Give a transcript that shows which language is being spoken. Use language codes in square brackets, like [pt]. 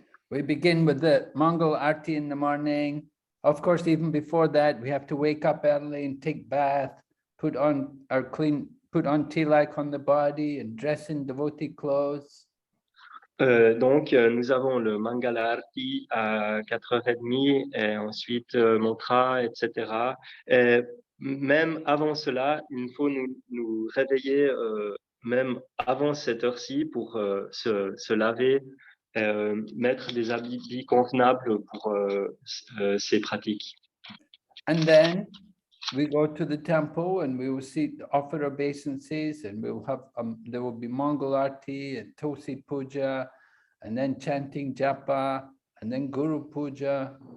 [en] We begin with the Mangal Arti in the morning. Of course, even before that, we have to wake up early and take bath, put on tilak on the body and dress in devotee clothes. [fr] Donc, nous avons le Mangalarti à 4h30 et ensuite mantra, etc. Et même avant cela, il faut nous réveiller même avant cette heure-ci pour se laver, mettre des habits convenables pour ces pratiques. [en] And then we go to the temple and we will see, offer obeisances, and we will have, there will be Mongol Arti and Tulsi Puja, and then chanting Japa, and then Guru Puja.